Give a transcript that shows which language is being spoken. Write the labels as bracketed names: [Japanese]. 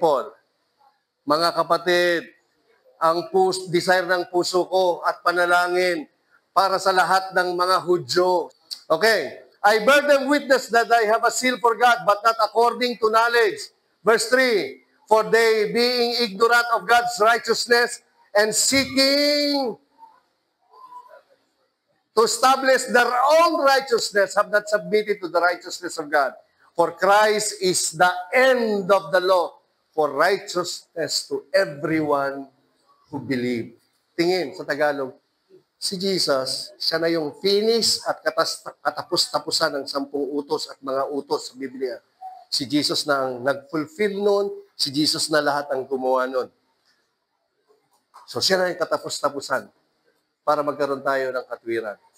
[Filipino] Paul, mga kapatid, ang desire ng puso ko at panalangin para sa lahat ng mga Hudyo. Okay. [English] I bear them witness that I have a zeal for God, but not according to knowledge. Verse 3, for they, being ignorant of God's righteousness and seeking to establish their own righteousness, have not submitted to the righteousness of God. For Christ is the end of the law for righteousness to everyone who believe. [Filipino] Tingin sa Tagalog, si Jesus, siya na yung finish at katapos-tapusan ng 10 utos at mga utos sa Biblia. Si Jesus na ang nag-fulfill nun, si Jesus na lahat ang gumawa nun. So siya na yung katapos-tapusan para magkaroon tayo ng katwiran.